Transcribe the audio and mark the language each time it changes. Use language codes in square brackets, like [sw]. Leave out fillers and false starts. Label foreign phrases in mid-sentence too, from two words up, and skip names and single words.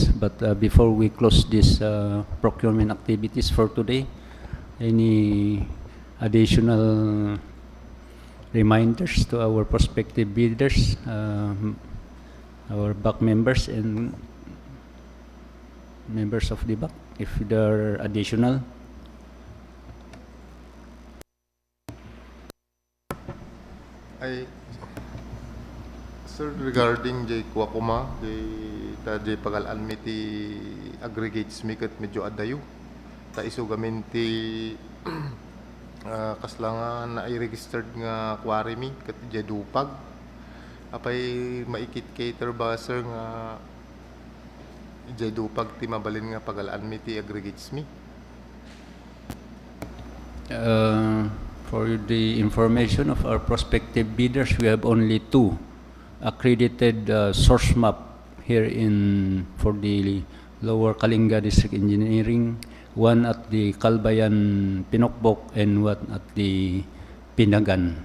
[en] But before we close this procurement activities for today, any additional reminders to our prospective bidders, our back members and members of the back, if there are additional? [ilo] Sir, regarding jay kuwakuma, jay pagalaan mi ti aggregates mi kat medyo adayo. Ta iso gamin ti kasla nga na i-registered nga quarry mi kat jay dupag. Apay maikit cater ba sir nga jay dupag ti mabalin nga pagalaan mi ti aggregates mi? [en] For the information of our prospective bidders, we have only 2 accredited source map here for the Lower Kalinga District Engineering, one at the Kalbayan Pinokbok and one at the Pinagan.